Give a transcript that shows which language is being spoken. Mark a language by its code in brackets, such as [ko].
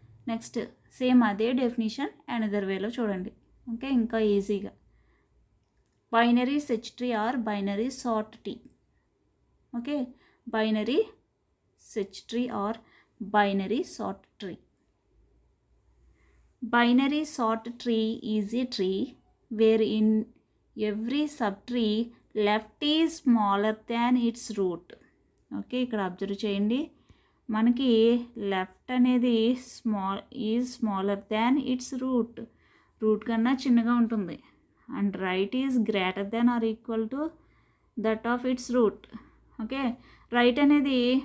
[te] Next same అదే definition another వేలో చూడండి. ఓకే, ఇంకా ఈజీగా binary search tree or binary sort tree. Okay, binary search tree or binary sort tree. [en] Binary sort tree is a tree wherein every subtree left is smaller than its root. [te] Okay, ఇక్కడ observe చేయండి, మనకి left అనేది smaller than it's route కన్నా చిన్నగా ఉంటుంది. [en] And right is greater than or equal to that of its root. Okay, right అనేది